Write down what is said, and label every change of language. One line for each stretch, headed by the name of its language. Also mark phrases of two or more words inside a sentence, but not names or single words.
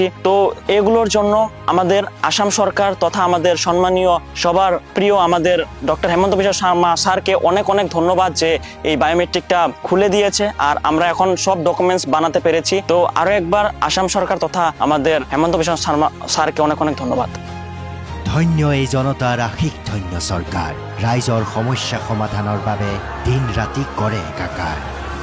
Bangla: তো এগুলোর জন্য আমাদের আসাম সরকার তথা আমাদের সম্মানীয় সবার প্রিয় আমাদের ডক্টর হেমন্ত বিশ্ব শর্মা স্যারকে অনেক অনেক ধন্যবাদ যে এই বায়োমেট্রিকটা খুলে দিয়েছে আর আমরা এখন সব ডকুমেন্টস বানাতে পেরেছি। তো আরও একবার আসাম সরকার তথা আমাদের হেমন্ত বিশ্ব শর্মা স্যারকে অনেক অনেক ধন্যবাদ।
Assamese: ধন্য এই জনতাৰ আশিক ধন্য চৰকাৰ, ৰাইজৰ সমস্যা সমাধানৰ বাবে দিন ৰাতি কৰে একাকাৰ।